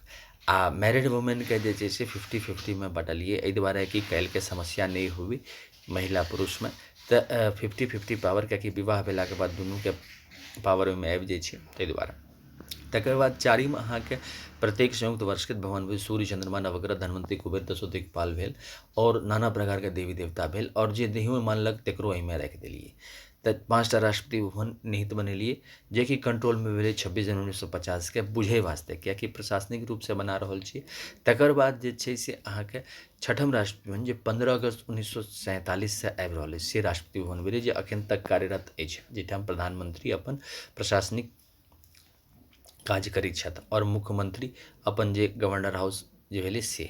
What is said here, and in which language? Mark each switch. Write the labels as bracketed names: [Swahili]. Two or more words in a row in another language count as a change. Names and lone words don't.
[Maithili] आ [English] married women [Maithili] के जे छै से 50-50 में बँटलिए, एहि दुआरे कि काल्हिके समस्या नहीं हुई महिला पुरुष में, तो 50-50 पावर, कियाकि विवाह भेलाके बाद दुनूके पावर ओहिमे आबि जाइ छै, ताहि दुआरे। तकर बाद चारिम अहाँके प्रत्येक संयुक्त वर्षकृत भगवान भेल, सूर्य चंद्रमा नवग्रह धनवंतरी कुबेर दशो दिक्पाल भेल, और नाना प्रकारके देवी देवता भेल, और जे देहियो मानलक तकरो एहिमे राखि देलिए। तऽ 5टा राष्ट्रपति भवन निहित बनेलिए, जे कि कंट्रोलमे भेलै 26 जनवरी 1950 के, बुझै वास्ते, कियाकि प्रशासनिक रूपसँ बना रहल छी। तकर बाद जे छै से अहाँके छठम राष्ट्रपति भवन, जे 15 अगस्त 1947 से आबि रहल अछि, से राष्ट्रपति भवन भेलै, जे अखन तक कार्यरत अछि, जाहिठाम प्रधानमंत्री अपन प्रशासनिक काज करैत छथि, और मुख्यमंत्री अपन जे [English] governor house [Maithili] जे भेलै से।